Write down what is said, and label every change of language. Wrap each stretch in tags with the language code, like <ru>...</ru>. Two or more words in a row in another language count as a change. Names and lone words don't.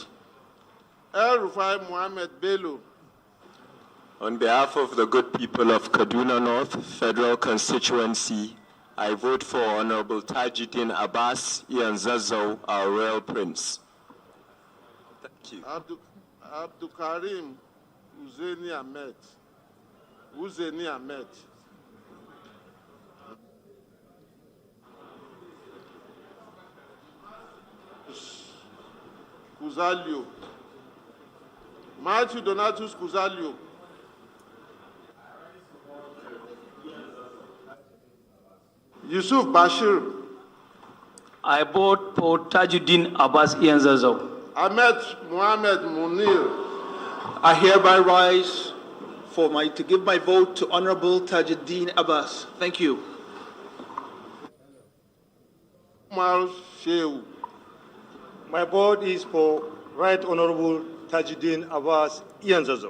<en>El Rufai Mohammed Bello. On behalf of the good people of Kaduna North Federal Constituency, I vote for Honorable Tajudeen Abass, Ian Zazo, our royal prince. Thank you. Abdul Karim Uzeni Ahmed. Uzeni Ahmed. Kuzalio. Matthew Donatus Kuzalio. Yusuf Bashir. I vote for Tajudeen Abass Ian Zazo. Ahmed Mohamed Munir. I hereby rise to give my vote to Honorable Tajudeen Abass. Thank you. Umar Shehu. My vote is for Right Honorable Tajudeen Abass Ian Zazo.</en>